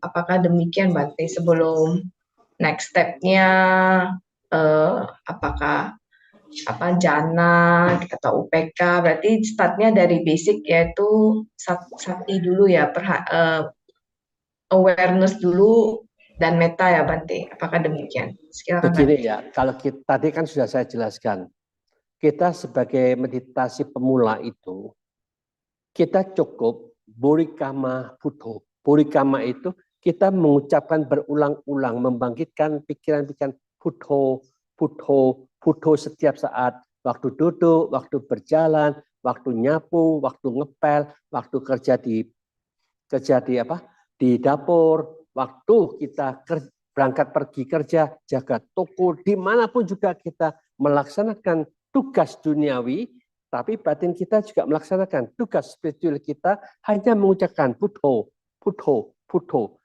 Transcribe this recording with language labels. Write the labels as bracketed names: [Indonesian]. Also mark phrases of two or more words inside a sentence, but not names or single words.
[Indonesian] Apakah demikian Bante sebelum [English] next step- [Indonesian] nya apakah jana atau UPK, berarti startnya dari basic yaitu sati dulu ya, awareness dulu dan meta ya Bante. Apakah demikian? Silakan Begini Bante. ya, kalau kita, tadi kan sudah saya jelaskan, kita sebagai meditasi pemula itu, kita cukup burikama buddho. Burikama itu kita mengucapkan berulang-ulang, membangkitkan pikiran-pikiran [Pali] buddho, buddho, buddho [Indonesian] setiap saat. Waktu duduk, waktu berjalan, waktu nyapu, waktu ngepel, waktu kerja di apa? Di dapur, waktu kita berangkat pergi kerja, jaga toko, dimanapun juga kita melaksanakan tugas duniawi, tapi batin kita juga melaksanakan tugas spiritual kita hanya mengucapkan [Pali] buddho, buddho, buddho.